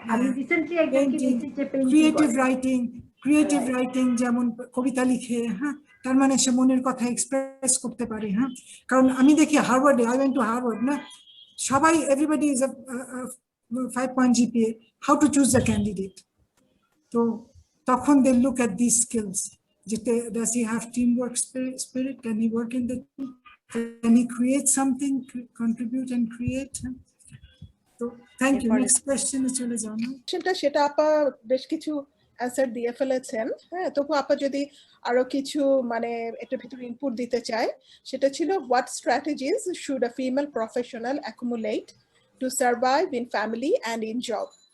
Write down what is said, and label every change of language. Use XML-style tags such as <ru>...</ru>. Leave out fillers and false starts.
<bn>আমি রিসেন্টলি একজনকে দিয়েছি যে পেইন্টিং ক্রিয়েটিভ রাইটিং, যেমন কবিতা লিখে, হ্যাঁ তার মানে সে মনের কথা এক্সপ্রেস করতে পারে। হ্যাঁ, কারণ আমি দেখি হার্ভার্ডে,</bn> <en>I went to Harvard না, সবাই everybody is 5 point GPA, how to choose the candidate. তো তখন they look at this skills, যেটা does he have teamwork spirit, can he work in the team, can he create something, contribute and create.</en> <bn>তো thank you, next কোয়েশ্চেনে চলে যাও না। সেটা আপা বেশ কিছু অ্যান্সার দিয়ে ফেলেছেন। হ্যাঁ, তবু আপা যদি আরো কিছু মানে এটার ভিতরে ইনপুট দিতে চায়, সেটা ছিল</bn> <en>What strategies should a female professional accumulate to survive in family and in job.</en>